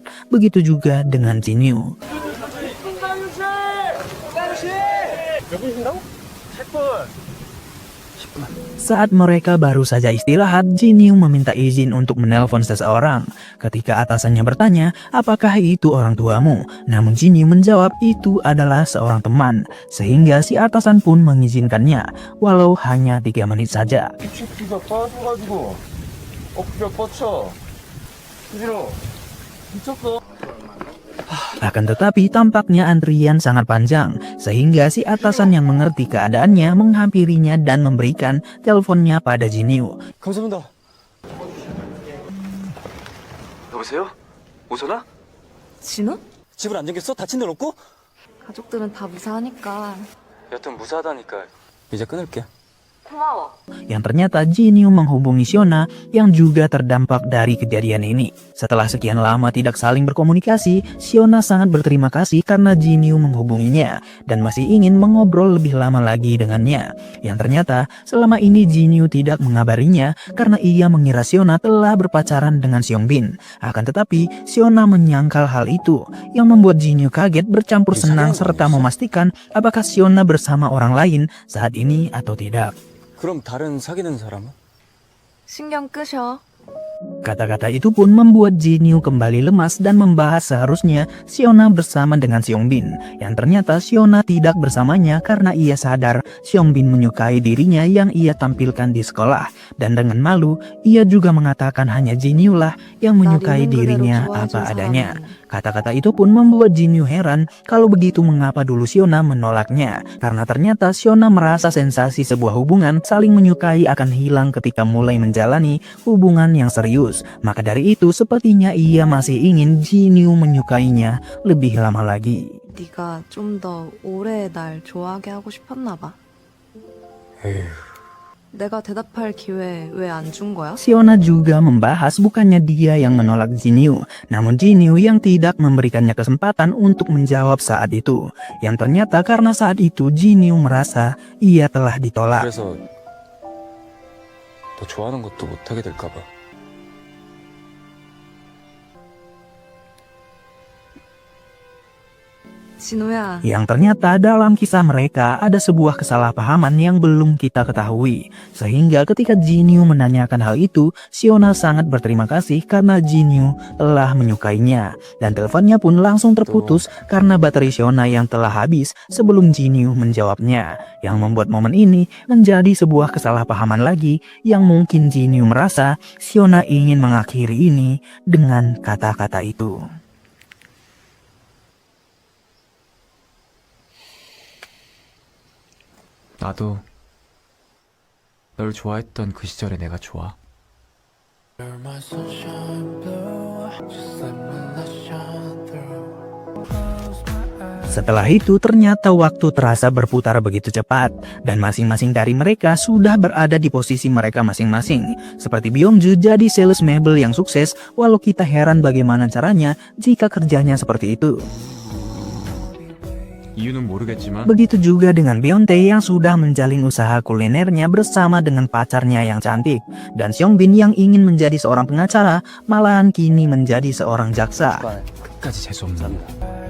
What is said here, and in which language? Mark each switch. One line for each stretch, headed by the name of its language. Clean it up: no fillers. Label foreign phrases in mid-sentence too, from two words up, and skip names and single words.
Indonesian: Begitu juga dengan Jinyu. Saat mereka baru saja istirahat, Jinyu meminta izin untuk menelpon seseorang. Ketika atasannya bertanya, apakah itu orang tuamu? Namun Jinyu menjawab itu adalah seorang teman, sehingga si atasan pun mengizinkannya, walau hanya 3 menit saja.
Korean: 피가 빠져가지고 어깨가 뻗쳐. 부지러 미쳤어.
Indonesian: Akan tetapi tampaknya antrian sangat panjang, sehingga si atasan yang mengerti keadaannya menghampirinya dan memberikan teleponnya pada Jinyu.
Korean: 감사합니다. 여보세요? 오선아? 진호? 집을 안 잠겼어? 다친 데는 없고? 가족들은 다 무사하니까. 여튼 무사하다니까 이제 끊을게. 고마워.
Indonesian: Yang ternyata Jinyu menghubungi Shiona yang juga terdampak dari kejadian ini. Setelah sekian lama tidak saling berkomunikasi, Shiona sangat berterima kasih karena Jinyu menghubunginya dan masih ingin mengobrol lebih lama lagi dengannya. Yang ternyata selama ini Jinyu tidak mengabarinya karena ia mengira Shiona telah berpacaran dengan Seongbin. Akan tetapi Shiona menyangkal hal itu yang membuat Jinyu kaget bercampur senang serta memastikan apakah Shiona bersama orang lain saat ini atau tidak.
Korean: 그럼 다른 사귀는 사람은? 신경 끄셔.
Indonesian: Kata-kata itu pun membuat Jinyu kembali lemas dan membahas seharusnya Shiona bersama dengan Seongbin. Yang ternyata Shiona tidak bersamanya karena ia sadar Seongbin menyukai dirinya yang ia tampilkan di sekolah. Dan dengan malu, ia juga mengatakan hanya Jinyu lah yang menyukai dirinya apa adanya. Kata-kata itu pun membuat Jinyu heran kalau begitu mengapa dulu Shiona menolaknya. Karena ternyata Shiona merasa sensasi sebuah hubungan saling menyukai akan hilang ketika mulai menjalani hubungan yang serius. Maka dari itu sepertinya ia masih ingin Jinyu menyukainya lebih lama lagi.
Korean: 네가 좀 더 오래 날 좋아하게 하고 싶었나 봐. 내가 대답할 기회 왜 안 준 거야?
Indonesian: Shiona juga membahas bukannya dia yang menolak Jinyu, namun Jinyu yang tidak memberikannya kesempatan untuk menjawab saat itu. Yang ternyata karena saat itu Jinyu merasa ia telah ditolak.
Korean: 그래서 너 좋아하는 것도 못하게 될까 봐. 진호야,
Indonesian: Yang ternyata dalam kisah mereka ada sebuah kesalahpahaman yang belum kita ketahui. Sehingga ketika Jinyu menanyakan hal itu, Shiona sangat berterima kasih karena Jinyu telah menyukainya. Dan teleponnya pun langsung terputus karena baterai Shiona yang telah habis sebelum Jinyu menjawabnya. Yang membuat momen ini menjadi sebuah kesalahpahaman lagi yang mungkin Jinyu merasa Shiona ingin mengakhiri ini dengan kata-kata itu.
Korean: 나도 널 좋아했던 그 시절의 내가 좋아.
Indonesian: Setelah itu ternyata waktu terasa berputar begitu cepat dan masing-masing dari mereka sudah berada di posisi mereka masing-masing. Seperti Byungju jadi sales mebel yang sukses walau kita heran bagaimana caranya jika kerjanya seperti itu.
Korean: 이유는 모르겠지만
Indonesian: Begitu juga dengan Beyonce yang sudah menjalin usaha kulinernya bersama dengan pacarnya yang cantik. Dan Seongbin yang ingin menjadi seorang pengacara malahan kini menjadi seorang jaksa.
Korean: 끝까지 재수없는